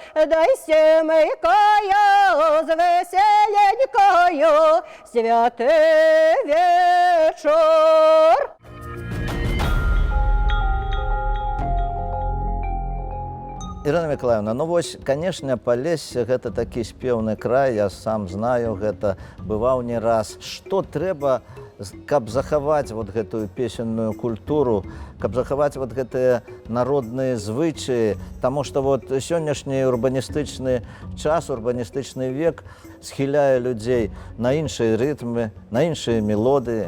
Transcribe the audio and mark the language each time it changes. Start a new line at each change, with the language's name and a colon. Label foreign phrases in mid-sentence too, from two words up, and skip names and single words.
Ukrainian: Дай сімейкою з веселенькою святий вечор.
Belarusian: Ірина Миколаївна, ну вось, конечно, Полессе гэта такі спеўны край, я сам знаю, гэта бываў не раз. Што трэба, каб захаваць вот гэтую песенную культуру, каб захаваць вот гэтыя народныя звычаі, таму што вот сённяшні урбаністычны час, урбаністычны век схіляе людзей на іншыя рытмы, на іншыя мелодыі.